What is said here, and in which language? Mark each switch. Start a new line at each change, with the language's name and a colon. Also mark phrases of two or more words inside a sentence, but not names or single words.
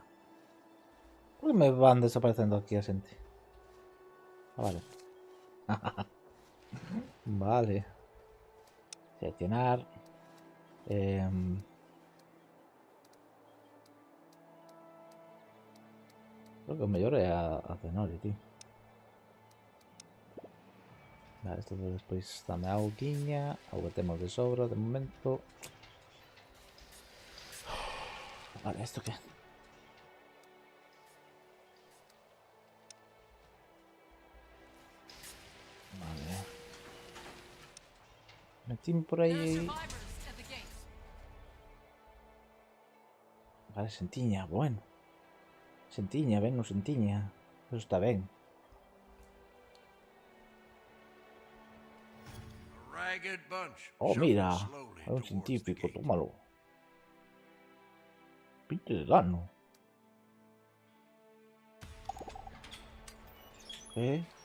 Spanish: ¿Por qué me van desapareciendo aquí a gente? Ah, vale. Vale.
Galician: Seleccionar. Creo que o mellor é a Zenori, tío. Vale, esto despois dame auguiña. Auga temos de sobra de momento.
Spanish: Vale, ¿esto qué? Vale.
Galician: Metín por
English: There are
Galician: aí.
English: survivors at the gate.
Galician: Vale, sentiña, bueno. Sentiña, ben, no sentiña. Eso está ben.
English: A ragged bunch. Oh, shuffled
Galician: mira.
English: slowly
Galician: Hai un
English: towards the
Galician: científico,
English: gate.
Galician: tómalo. Pinte de gano.
Spanish: ¿Qué?